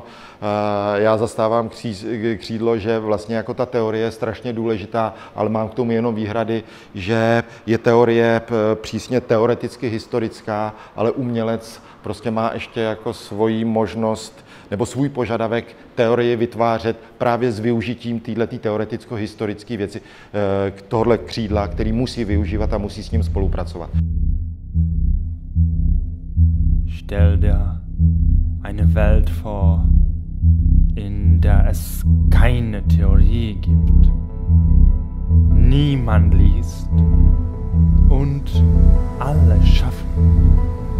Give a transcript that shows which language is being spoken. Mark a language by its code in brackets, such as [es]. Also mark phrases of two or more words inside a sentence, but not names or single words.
[cs] Já zastávám křídlo, že vlastně jako ta teorie je strašně důležitá, ale mám k tomu jenom výhrady, že je teorie přísně teoreticky historická, ale umělec prostě má ještě jako svoji možnost nebo svůj požadavek teorie vytvářet právě s využitím této teoreticko-historické věci tohohle křídla, který musí využívat a musí s ním spolupracovat. [de] Stell dir eine Welt vor, in der es keine Theorie gibt. Niemand liest und alle schaffen.